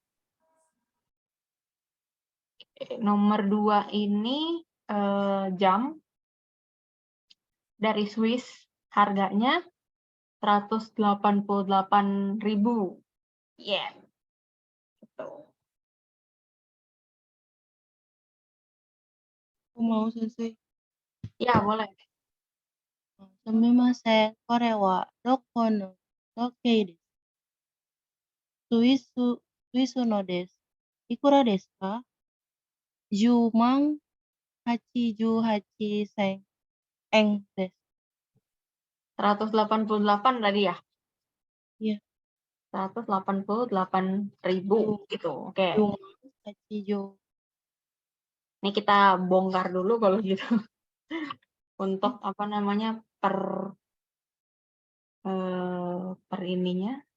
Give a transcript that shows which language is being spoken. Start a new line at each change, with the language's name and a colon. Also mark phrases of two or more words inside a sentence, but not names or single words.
Indonesian: Nomor 2 ini jam dari Swiss, harganya 188.000 yen. Gitu. Aku mau sensei. Ya, boleh.
Japanese: Sumimasen. これはどこの時計です。スイスのです. いくらですか? 10,088円です.
Indonesian: 188 tadi ya? Iya. 188.000 gitu. Oke. 10,088 Ini kita bongkar dulu kalau gitu. Untuk apa namanya per ininya.